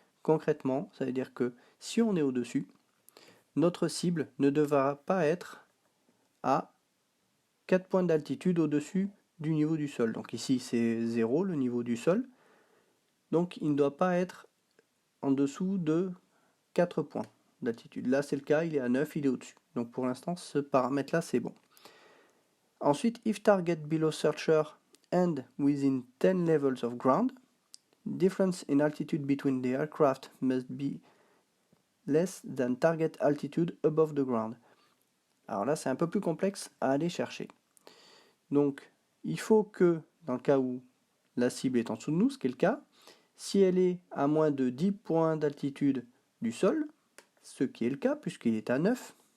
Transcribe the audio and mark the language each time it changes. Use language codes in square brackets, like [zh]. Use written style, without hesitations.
[fr] Concrètement, ça veut dire que si on est au-dessus, notre cible ne devra pas être à 4 points d'altitude au-dessus du niveau du sol. Donc ici c'est 0 le niveau du sol. Donc il ne doit pas être en dessous de 4 points d'altitude. Là c'est le cas, il est à 9, il est au-dessus. Donc pour l'instant ce paramètre là c'est bon. [en] Ensuite, if target below searcher and within 10 levels of ground, difference in altitude between the aircraft must be less than target altitude above the ground. [fr] Alors là c'est un peu plus complexe à aller chercher. Donc il faut que dans le cas où la cible est en dessous de nous, ce qui est le cas, si elle est à moins de 10 points d'altitude du sol, ce qui est le cas puisqu'il est à 9,